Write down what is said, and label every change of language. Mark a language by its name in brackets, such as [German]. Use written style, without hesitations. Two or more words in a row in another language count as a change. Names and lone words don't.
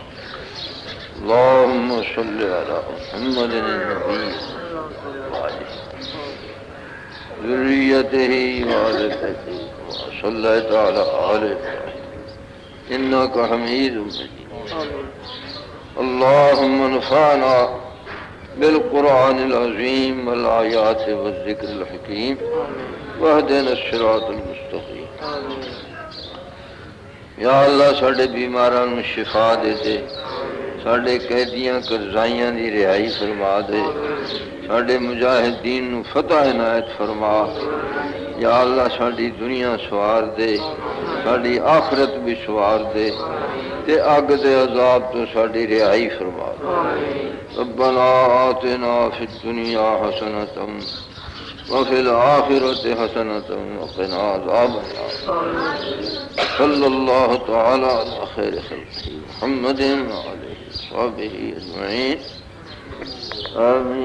[Arabic] اللهم صل على محمد النبي وعلى ذريته وعلى آله وصليت على آل إبراهيم إنك حميد مجيد. اللهم انفعنا بالقرآن العظيم والآيات والذكر الحكيم واهدنا الصراط المستقيم. [Punjabi] یا اللہ ساڈے بیماراں نوں شفا دے دے، ساڈے قیدیاں قرضائیاں دی رہائی فرما دے، ساڈے مجاہدین نوں فتح عنایت فرما. یا اللہ ساڈی دنیا سوار دے، ساڈی آخرت بھی سوار دے تے اگ دے عذاب تو ساڈی رہائی فرما. [Arabic] ربنا آتنا فی الدنیا حسنۃ وفي الآخرة حسنة وقنا عذاب النار. صلى الله تعالى على خير خلقه محمد وعلى وصحبه أجمعين.